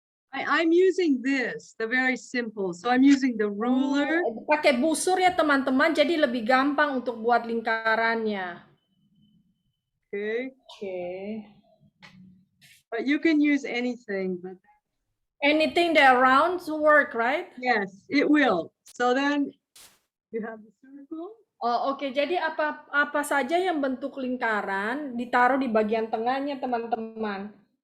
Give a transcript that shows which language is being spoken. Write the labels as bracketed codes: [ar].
[en] I'm using this, the very simple. So I'm using the ruler. [id] Pakai busur ya teman-teman, jadi lebih gampang untuk buat lingkarannya. [en] Okay. Okay. But you can use anything. But Anything that rounds work, right? yes, it will. So then you have the circle. [id] Oh, oke. Jadi apa saja yang bentuk lingkaran ditaruh di bagian tengahnya, teman-teman.